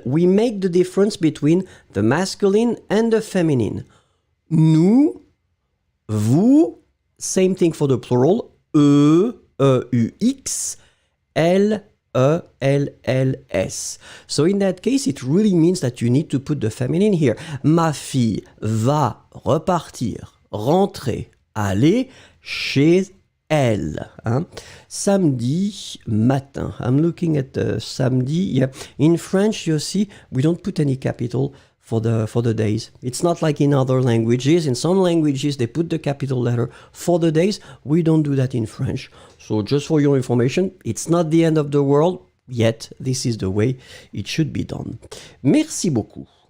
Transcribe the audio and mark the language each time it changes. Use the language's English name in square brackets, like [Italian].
[English] We make the difference between the masculine and the feminine. Nous, vous, same thing for the plural. E-U-X, L, E-L-L-S. So in that case, it really means that you need to put the feminine here. [French] Ma fille va repartir, rentrer, aller chez elle. Hein? Samedi matin. [English] I'm looking at samedi. Yeah. In French, you see, we don't put any capital for the days. It's not like in other languages. In some languages, they put the capital letter for the days. We don't do that in French. So just for your information, it's not the end of the world, yet this is the way it should be done. [French] Merci beaucoup.